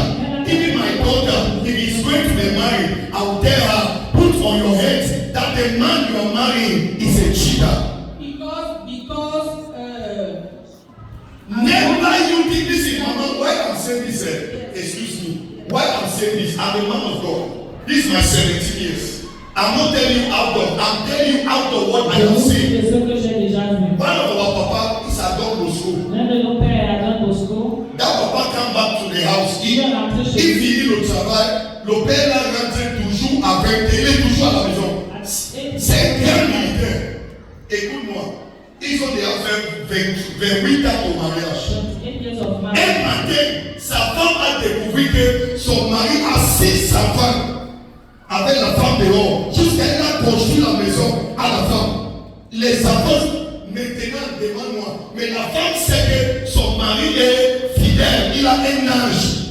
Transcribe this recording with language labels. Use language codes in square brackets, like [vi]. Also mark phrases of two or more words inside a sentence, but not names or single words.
[en] Even my daughter, if he's going to be married, I'll tell her, put on your head that the man you are marrying is a cheater. Because Never you think this is Mama. Why I'm saying this? Excuse me. Why I'm saying this? I'm a man of God. This is my 17 years. I'm not telling you out of. I'm telling you out of what I [fr] Je [en] am [fr] vous dis [en] saying. [fr] de ce que j'ai déjà vu. [en] One of our papa is at Don Bosco. [fr] L'un de nos pères est à Don Bosco. [en] That papa come back to the house. [fr] Il est rentré chez [en] If [fr] lui. il dit le travail, le père là rentre toujours avec. Il est toujours à la maison. C'est un grand militaire. Écoute-moi. Ils ont déjà fait 28 ans au mariage. [en] 28 years of [fr] Un [en] marriage. [fr] matin, sa femme a découvert que son mari a 6 enfants avec la femme dehors. Jusqu'à elle a construit la maison à la femme. Les enfants, maintenant, demande-moi. Mais la femme sait que son mari mari est fidèle, il a un âge.